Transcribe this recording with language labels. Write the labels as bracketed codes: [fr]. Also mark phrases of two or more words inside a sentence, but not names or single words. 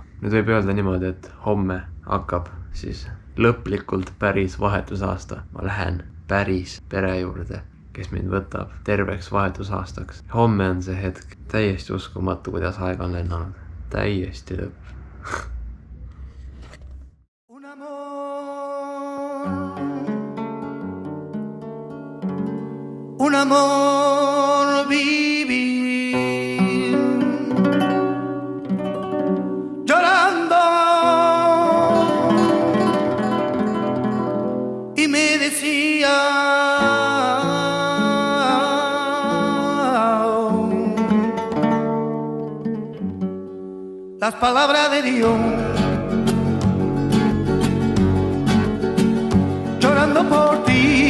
[et] Nüüd võib öelda niimoodi, et homme hakkab siis lõplikult päris vahetusaasta. Ma lähen päris pere juurde, kes mind võtab terveks vahetusaastaks. Homme on see hetk, täiesti uskumatu, kuidas aeg on lennanud. Täiesti lõpp. [es] Un amor vivir llorando y me decía las palabras de Dios, llorando por ti.